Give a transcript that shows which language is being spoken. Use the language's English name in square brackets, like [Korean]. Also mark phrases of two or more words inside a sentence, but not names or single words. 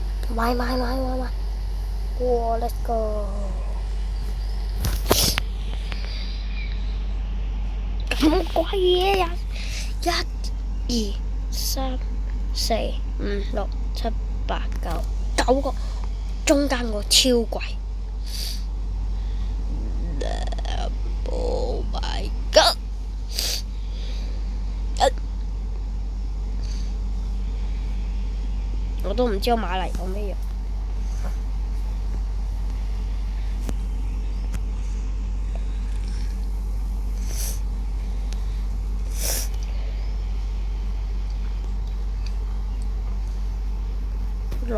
[Cantonese] 買！哇 ， [English] let's go！ [Cantonese] 咁貴嘢呀！1、2、3、4、5、6、7、8、9個，中間個超貴。 [English] Oh my god！ [Cantonese] 我都唔知我買嚟做咩用。